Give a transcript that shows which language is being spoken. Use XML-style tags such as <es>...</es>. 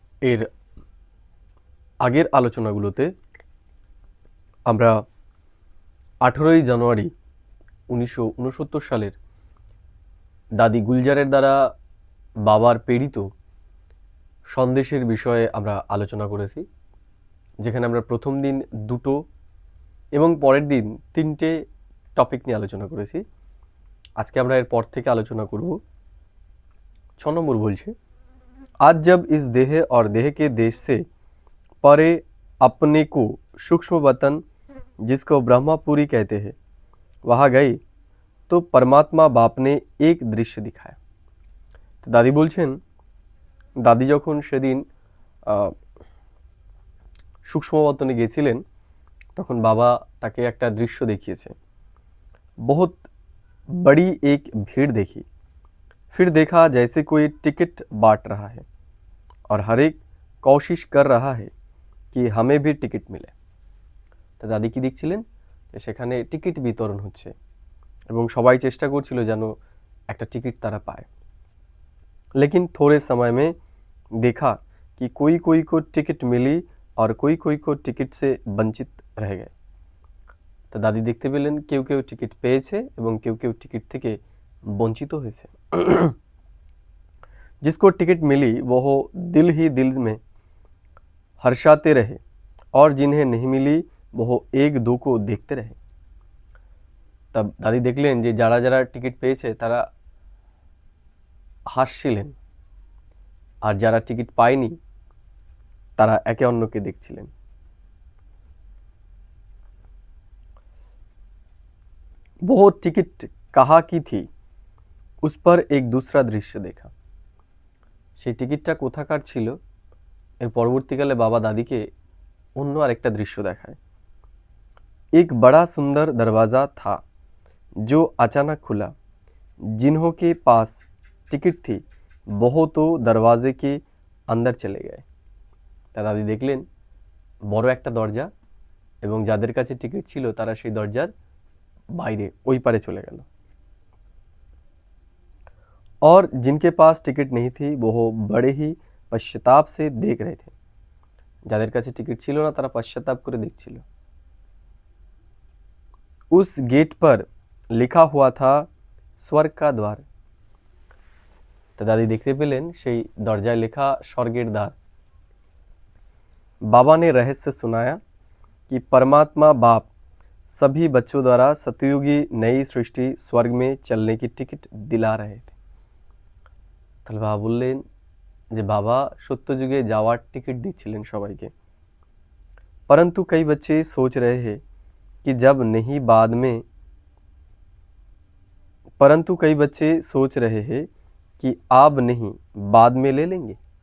<bn>এর আগের আলোচনাগুলোতে আমরা 18ই জানুয়ারি 1969 সালের দাদি গুলজারের দ্বারা বাবার প্রেরিত সন্দেশের বিষয়ে আমরা আলোচনা করেছি, যেখানে আমরা প্রথম দিন 2টো এবং পরের দিন 3টে টপিক নিয়ে আলোচনা করেছি। আজকে আমরা এর পর থেকে আলোচনা করব। 6 নম্বর বলছে,</bn> <hi>आज जब इस देह और देह के देश से परे अपने को सूक्ष्म वतन जिसको ब्रह्मापुरी कहते हैं वहाँ गए तो परमात्मा बाप ने एक दृश्य दिखाया।</hi> <bn>तो दादी বলছেন, দাদি যখন সেদিন सूक्ष्म वतने গিয়েছিলেন তখন বাবা তাকে একটা দৃশ্য দেখিয়েছে।</bn> <hi>बहुत बड़ी एक भीड़ देखी, फिर देखा जैसे कोई टिकट बांट रहा है और हर एक कोशिश कर रहा है कि हमें भी टिकट मिले।</hi> <bn>তো দাদি কি দেখছিলেন, সেখানে টিকিট বিতরণ হচ্ছে এবং সবাই চেষ্টা করছিল যেন একটা টিকিট তারা পায়।</bn> <hi>लेकिन थोड़े समय में देखा कि कोई कोई को टिकट मिली और कोई कोई को टिकट से वंचित रह गए।</hi> <bn>তো দাদি দেখতে পেলেন কেউ কেউ টিকিট পেয়েছে এবং কেউ কেউ টিকিট থেকে বঞ্চিত হয়েছে।</bn> <hi>जिसको टिकट मिली वो दिल ही दिल में हर्षाते रहे और जिन्हें नहीं मिली वो एक दो को देखते रहे। तब दादी देखलेन</hi> <bn>যে যারা যারা টিকিট পেয়েছে তারা হাসছিলেন আর যারা টিকিট পায়নি তারা একে অন্যকে দেখছিলেন।</bn> <hi>वो टिकट कहाँ की थी उस पर एक दूसरा दृश्य देखा।</hi> <bn>সেই টিকিটটা কোথাকার ছিল এর পরবর্তীকালে বাবা দাদিকে অন্য আরেকটা দৃশ্য দেখায়।</bn> <hi>एक बड़ा सुंदर दरवाज़ा था जो अचानक खुला, जिन्हों के पास टिकट थी वो तो दरवाजे के अंदर चले गए।</hi> <bn>তা দাদি দেখলেন বড় একটা দরজা এবং যাদের কাছে টিকিট ছিল তারা সেই দরজার বাইরে ওই পারে চলে গেল।</bn> <hi>और जिनके पास टिकट नहीं थी वो बड़े ही पश्चाताप से देख रहे थे।</hi> <bn>যাদের কাছে টিকিট ছিল না তারা পশ্চাতাপ করে দেখছিল।</bn> <hi>उस गेट पर लिखा हुआ था स्वर्ग का द्वार।</hi> <bn>তো দাদি দেখতে পেলেন সেই দরজায় লেখা স্বর্গের দ্বার।</bn> <hi>बाबा ने रहस्य सुनाया कि परमात्मा बाप सभी बच्चों द्वारा सतयुगी नई सृष्टि स्वर्ग में चलने की टिकट दिला रहे थे।</hi> <bn>তাহলে বাবা বললেন যে বাবা সত্যযুগে যাওয়ার টিকিট দিচ্ছিলেন সবাইকে,</bn> <hi>परंतु कई बच्चे सोच रहे हैं कि जब नहीं बाद में परंतु कई बच्चे सोच रहे हैं कि अब नहीं बाद में ले लेंगे।</hi>